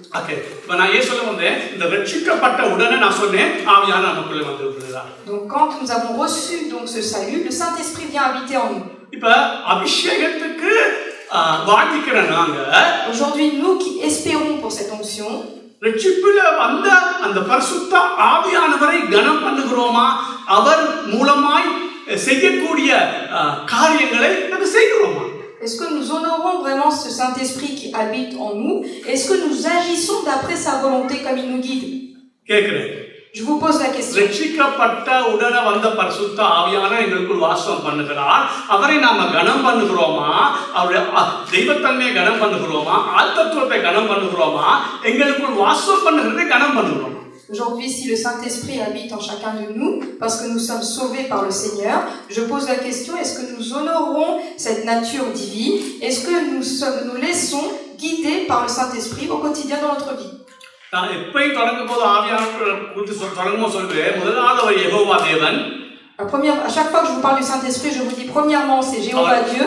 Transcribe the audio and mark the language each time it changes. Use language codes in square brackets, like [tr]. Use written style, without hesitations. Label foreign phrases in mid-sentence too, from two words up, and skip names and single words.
[fr] Donc quand nous avons reçu donc ce salut, le Saint-Esprit vient habiter en nous. Aujourd'hui, nous qui espérons pour cette onction, [ta] ரட்சிப்புல வந்த அந்த பரிசுத்த ஆவியானவரை கனம் பண்ணுகிறோமா? அவர் மூலமாய் செய்யக்கூடிய காரியங்களை நம்ம செய்கிறோமா? [fr] Est-ce que nous honorons vraiment ce Saint-Esprit qui habite en nous? Est-ce que nous agissons d'après sa volonté comme il nous guide? Je vous pose la question. [ta] ரட்சிக்கப்பட்ட உடனே வந்த பரிசுத்த ஆவியானவர் எங்களுக்குள் வாசம் பண்ணுகிறார். அவரை நாம கனம் பண்ணுகிறோமா? அவருடைய தெய்வத்தன்மையை கனம் பண்ணுகிறோமா? ஆத்மத்துவத்தை கனம் பண்ணுகிறோமா? எங்களுக்குள் வாசம் பண்ணுகிறதை கனம் பண்ணுகிறோமா? [fr] Aujourd'hui, si le Saint-Esprit habite en chacun de nous, parce que nous sommes sauvés par le Seigneur, je pose la question, est-ce que nous honorons cette nature divine? Est-ce que nous laissons guider par le Saint-Esprit au quotidien dans notre vie? À chaque fois que je vous parle du Saint-Esprit, je vous dis premièrement, c'est Jéhovah Dieu.